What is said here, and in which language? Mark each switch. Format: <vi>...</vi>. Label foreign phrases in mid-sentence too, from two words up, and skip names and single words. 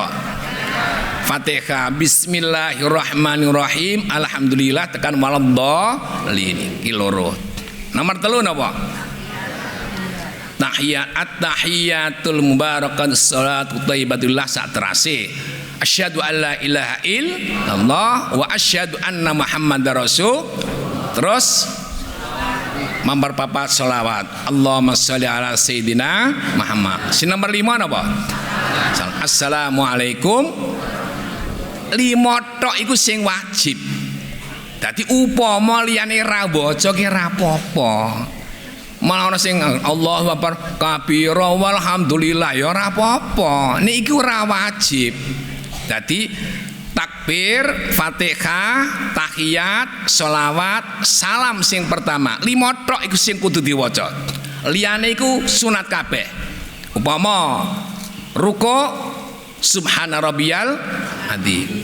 <jv>Fatihah. Bismillahirrahmanirrahim. Alhamdulillah tekan waladhdallin. Iki loro. Nomor 3 napa?</jv> <ar>تحيات التحيات المباركات الصلوات الطيبات لله</ar> <jv>sak terase.</jv> <ar>أشهد أن لا إله إلا الله وأشهد أن محمدا رسول.</ar> <jv>Terus memperpapat sholawat.</jv> <ar>اللهم صل على سيدنا محمد.</ar> <jv>Si nomor 5 napa? Assalamualaikum. 5 tok iku sing wajib. Dadi upama liyane ra waca ki ra apa-apa. Malah ana sing</jv> <ar>الله أكبر كبيرا والحمد لله</ar> <jv>ya ora apa-apa. Niki ora wajib. Dadi takbir, Fatihah, tahiyat, sholawat, salam sing pertama. 5 tok iku sing kudu diwaca. Liyane iku sunat kabeh. Upama ruku</jv> <ar>سبحان ربي العظيم.</ar>